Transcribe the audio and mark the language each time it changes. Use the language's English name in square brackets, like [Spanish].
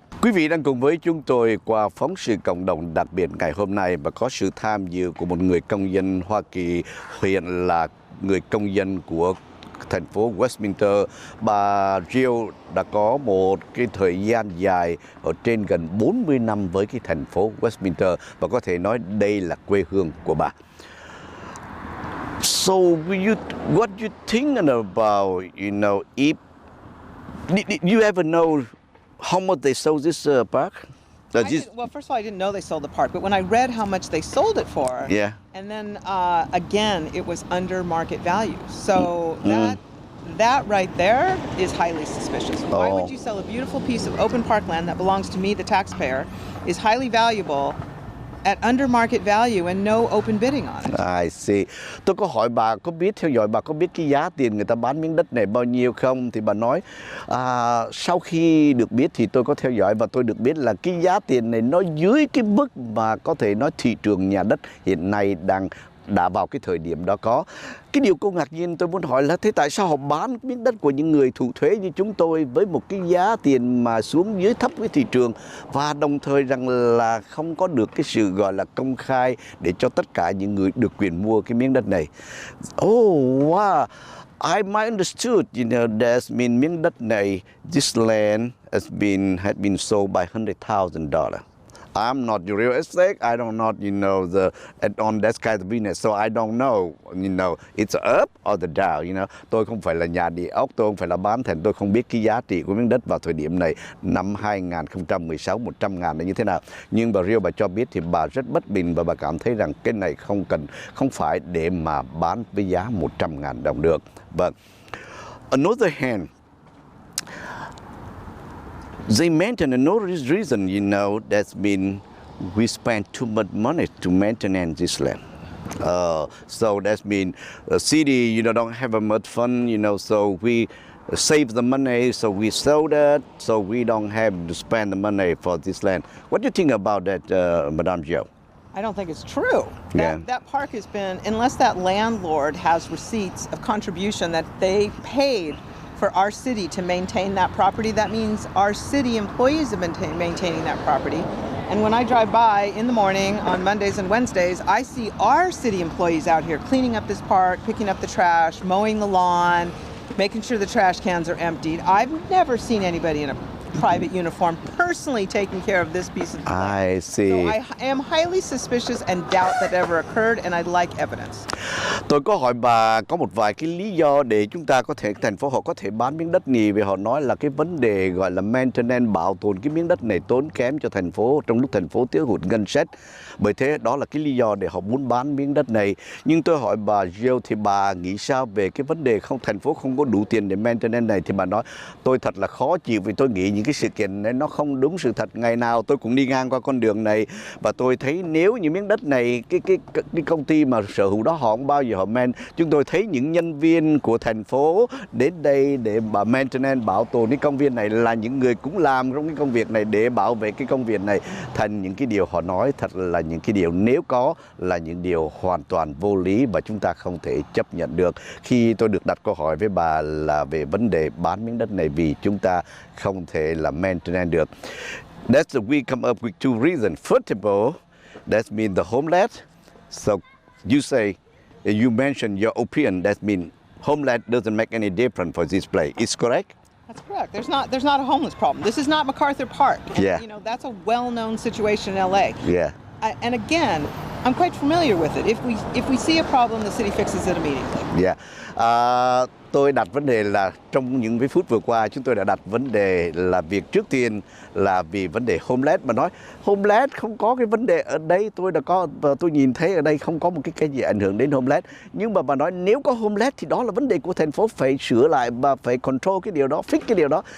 [Vietnamese] Quý vị đang cùng với chúng tôi qua phóng sự cộng đồng đặc biệt ngày hôm nay và có sự tham dự của một người công dân Hoa Kỳ, hiện là người công dân của thành phố Westminster. Bà Jill đã có một cái thời gian dài ở trên gần 40 năm với cái thành phố Westminster và có thể nói đây là quê hương của bà. [English] So what you think about, if did you ever know how much they sold this park? Well, first of all, I didn't know they sold the park, but when I read how much they sold it for, and then again, it was under market value. So That right there is highly suspicious. Why would you sell a beautiful piece of open parkland that belongs to me, the taxpayer, is highly valuable at under market value and no open bidding on it? I see. [Vietnamese] Tôi có hỏi bà có biết, theo dõi bà có biết cái giá tiền người ta bán miếng đất này bao nhiêu không? Thì bà nói sau khi được biết thì tôi có theo dõi và tôi được biết là cái giá tiền này nó dưới cái mức mà có thể nói thị trường nhà đất hiện nay đã vào cái thời điểm đó có. Cái điều cô ngạc nhiên tôi muốn hỏi là thế tại sao họ bán miếng đất của những người thụ thuế như chúng tôi với một cái giá tiền mà xuống dưới thấp với thị trường và đồng thời rằng là không có được cái sự gọi là công khai để cho tất cả những người được quyền mua cái miếng đất này. [English] Oh, wow. I might understood, there's [Vietnamese] miếng đất này, [English] this land has been sold by $100,000. I'm not the real estate. I don't know, on that kind of business, so I don't know, it's up or the down, Tôi không phải là nhà địa ốc, tôi không phải là bán thành, tôi không biết cái giá trị của miếng đất vào thời điểm này năm 2016 100.000 là như thế nào. [Vietnamese] Nhưng bà Real bà cho biết thì bà rất bất bình và bà cảm thấy rằng cái này không phải để mà bán với giá 100.000 đồng được. [English] But another hand, they mentioned another reason, that's been we spend too much money to maintain this land. So that's been the city, don't have much fun, so we save the money, so we sold it, so we don't have to spend the money for this land. What do you think about that, Madame Joe? I don't think it's true. That park has been, unless that landlord has receipts of contribution that they paid for our city to maintain that property, that means our city employees have been maintaining that property. And when I drive by in the morning on Mondays and Wednesdays, I see our city employees out here cleaning up this park, picking up the trash, mowing the lawn, making sure the trash cans are emptied. I've never seen anybody in a private uniform personally taking care of this piece of land. I see. So I am highly suspicious and doubt that ever occurred, and I'd like evidence. [Vietnamese] Tôi có hỏi bà có một vài cái lý do để chúng ta có thể, thành phố họ có thể bán miếng đất này, vì họ nói là cái vấn đề gọi là maintenance, bảo tồn cái miếng đất này tốn kém cho thành phố trong lúc thành phố thiếu hụt ngân sách. Bởi thế đó là cái lý do để họ muốn bán miếng đất này. Nhưng tôi hỏi bà Jill thì bà nghĩ sao về cái vấn đề thành phố không có đủ tiền để maintenance này? Thì bà nói tôi thật là khó chịu vì tôi nghĩ những cái sự kiện này nó không đúng sự thật. Ngày nào tôi cũng đi ngang qua con đường này và tôi thấy nếu như miếng đất này cái công ty mà sở hữu đó họ không bao giờ họ chúng tôi thấy những nhân viên của thành phố đến đây để maintenance, bảo tồn cái công viên này là những người cũng làm trong cái công việc này để bảo vệ cái công việc này. Thành những cái điều họ nói thật là những cái điều nếu có là những điều hoàn toàn vô lý và chúng ta không thể chấp nhận được. Khi tôi được đặt câu hỏi với bà là về vấn đề bán miếng đất này vì chúng ta không thể là maintenance được. [English] We come up with two reasons. First of all, that means the homeland. So you say, you mentioned your opinion. That means homeland doesn't make any difference for this place. Is correct? That's correct. There's not a homeless problem. This is not MacArthur Park. And, that's a well-known situation in LA. Yeah. And again, I'm quite familiar with it. If we see a problem, the city fixes it immediately. Yeah. [Vietnamese] Tôi đặt vấn đề là trong những cái phút vừa qua chúng tôi đã đặt vấn đề là việc trước tiên là vì vấn đề homeless, mà nói homeless không có cái vấn đề ở đây, tôi nhìn thấy ở đây không có một cái gì ảnh hưởng đến homeless. Nhưng mà bà nói nếu có homeless thì đó là vấn đề của thành phố phải sửa lại và phải control cái điều đó, fix cái điều đó.